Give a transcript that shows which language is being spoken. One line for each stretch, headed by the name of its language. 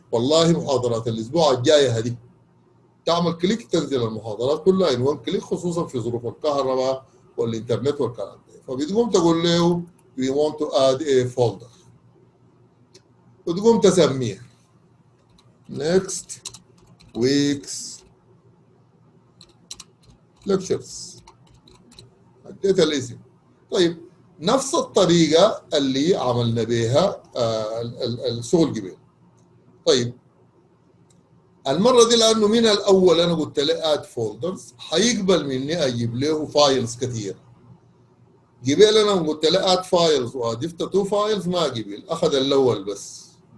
Arabic: والله محاضرات الاسبوع الجايه هذه تعمل كليك تنزل المحاضرات كلها ان 1 كليك، خصوصا في ظروف الكهرباء والانترنت والكلام ده. فبتقوم تقول له
English: we want to add a folder،
Arabic: وتقوم تسميه next week's lectures، اديت الاسم. طيب نفس الطريقه اللي عملنا بها الشغل قبل. طيب المره دي لانه من الاول انا قلت له اد فولدرز، حيقبل مني اجيب له فايلز كثير. قبل انا قلت له اد فايلز واضفت 2 فايلز، ما قبل، اخذ الاول بس.